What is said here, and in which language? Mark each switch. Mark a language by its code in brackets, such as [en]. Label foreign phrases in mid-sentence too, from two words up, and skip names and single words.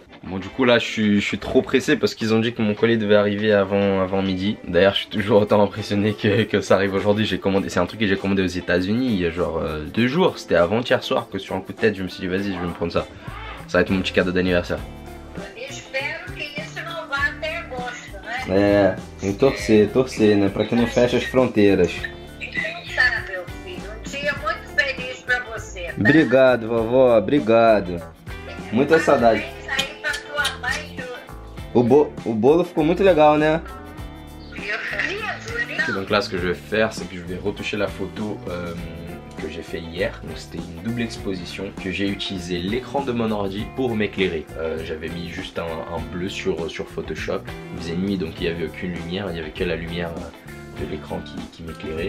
[fr] Bon du coup là je suis trop pressé parce qu'ils ont dit que mon colis devait arriver avant midi. D'ailleurs je suis toujours autant impressionné que ça arrive aujourd'hui. J'ai commandé, c'est un truc que j'ai commandé aux États-Unis il y a genre 2 jours. C'était avant-hier soir que sur un coup de tête je me suis dit vas-y je vais me prendre ça. Ça va être mon petit cadeau d'anniversaire. [pt] É, torcer, né? Pra que não feche as fronteiras. Tá, meu filho. Um dia muito feliz pra você. Tá? Obrigado, vovó, obrigado. Muita saudade. Aí pra tua mãe, O bolo ficou muito legal, né? lindo. [fr] Donc là ce que je vais faire c'est que je vais retoucher la photo que j'ai fait hier. Donc c'était une double exposition que j'ai utilisé l'écran de mon ordi pour m'éclairer. J'avais mis juste un bleu sur Photoshop. Il faisait nuit donc il n'y avait aucune lumière, il n'y avait que la lumière de l'écran qui m'éclairait.